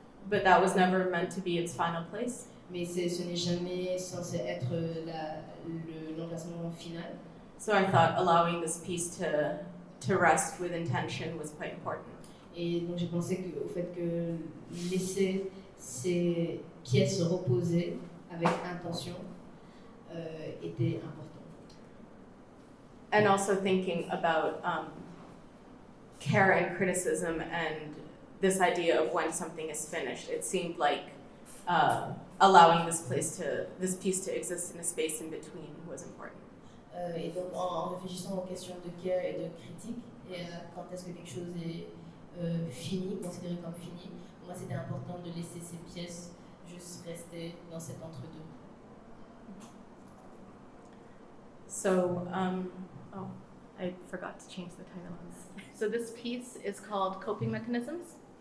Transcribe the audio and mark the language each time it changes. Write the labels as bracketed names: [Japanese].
[English] But that was never meant to be its final place. [French] Mais ce n'est jamais censé être l'emplacement final. [English] So I thought allowing this piece to rest with intention was quite important. [French] Et donc j'ai pensé au fait que laisser ces pièces reposer avec intention était important. [English] And also thinking about care and criticism and this idea of when something is finished. It seemed like allowing this piece to exist in a space in between was important. [French] Et donc en réfléchissant aux questions de care et de critique et quand est-ce que quelque chose est fini, considéré comme fini, pour moi c'était important de laisser ces pièces juste rester dans cet entre-deux. [English] So, I forgot to change the title on this. So this piece is called Coping Mechanisms.